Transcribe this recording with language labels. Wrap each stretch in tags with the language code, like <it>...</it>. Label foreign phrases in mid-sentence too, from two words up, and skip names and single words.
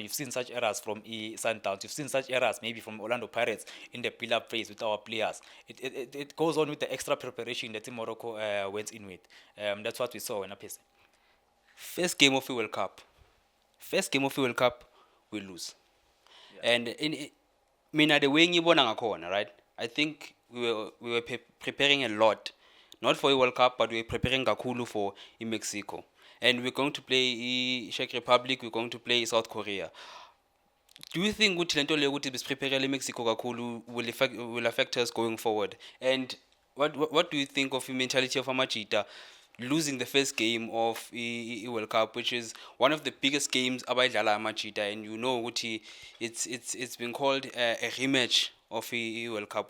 <en>You've seen such errors from Sundowns. You've seen such errors maybe from Orlando Pirates in the build-up phase with our players. It goes on with the extra preparation that Morocco went in with. That's what we saw in Apese. First game of the World Cup. First game of the World Cup, we lose. Yeah. And mina the way</en> <zu>ngibona ngakhona,</zu> <en>right? I think we were preparing a lot, not for a World Cup, but we were preparing kakhulu for in Mexico. And we're going to play Czech Republic, we're going to play South Korea. Do you think</en> <zu>ukuthi lento leyo ukuthi besipreparele Mexico kakhulu</zu> <en>will affect us going forward? And what do you think of the mentality of Amajita losing the first game of World Cup, which is one of the biggest games abayidlala Amajita, and you know ukuthi it's been called a rematch of the World Cup.</en>